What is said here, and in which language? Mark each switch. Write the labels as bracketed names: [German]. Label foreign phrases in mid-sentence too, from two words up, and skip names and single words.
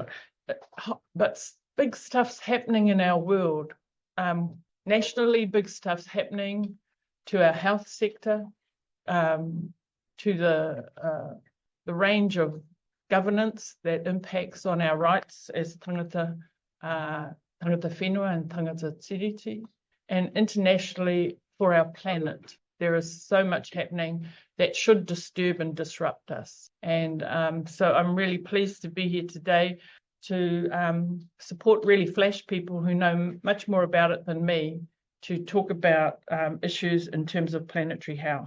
[English] But big stuff's happening in our world. Nationally, big stuff's happening to our health sector, to the range of governance that impacts on our rights as [Māori] tangata whenua [English] and [Māori] tangata tiriti, [English] and internationally for our planet. There is so much happening that should disturb and disrupt us. And so I'm really pleased to be here today to support really flash people who know much more about it than me to talk about issues in terms of planetary health.